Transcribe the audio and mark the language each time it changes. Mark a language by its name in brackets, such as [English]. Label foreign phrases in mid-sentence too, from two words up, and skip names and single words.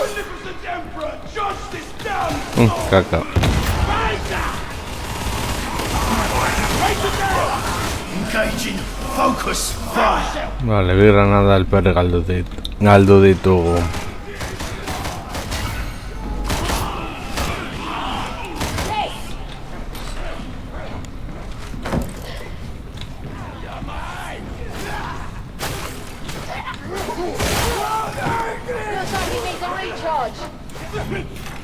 [English] Magnificent Emperor, justice done! Caca. Engaging focus fire! [Basque] Vale, bi granada alper galdu ditugu. [English] Looks like he needs a recharge.